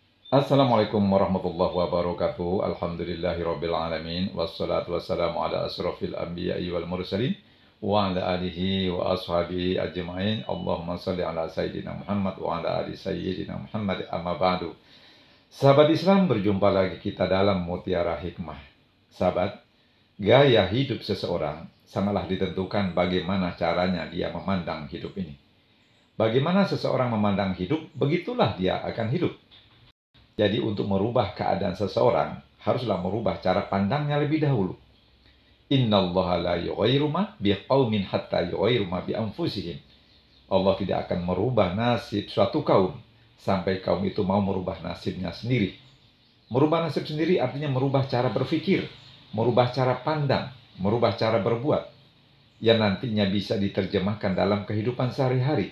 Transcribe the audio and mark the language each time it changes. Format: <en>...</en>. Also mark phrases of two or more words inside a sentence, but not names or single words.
<ar>السلام عليكم ورحمة الله وبركاته. الحمد لله رب العالمين والصلاة والسلام على أشرف الأنبياء والمرسلين وعلى آله وأصحابه أجمعين. اللهم صل على سيدنا محمد وعلى آل سيدنا محمد، أما بعد.</ar> <id>Sahabat Islam, berjumpa lagi kita dalam Mutiara Hikmah. Sahabat, gaya hidup seseorang sangatlah ditentukan bagaimana caranya dia memandang hidup ini. Bagaimana seseorang memandang hidup, begitulah dia akan hidup. Jadi untuk merubah keadaan seseorang, haruslah merubah cara pandangnya lebih dahulu.</id> <ar>إن الله لا يغير ما بقوم حتى يغيروا ما بأنفسهم.</ar> <id>Allah tidak akan merubah nasib suatu kaum sampai kaum itu mau merubah nasibnya sendiri. Merubah nasib sendiri artinya merubah cara berpikir, merubah cara pandang, merubah cara berbuat, yang nantinya bisa diterjemahkan dalam kehidupan sehari-hari.</id>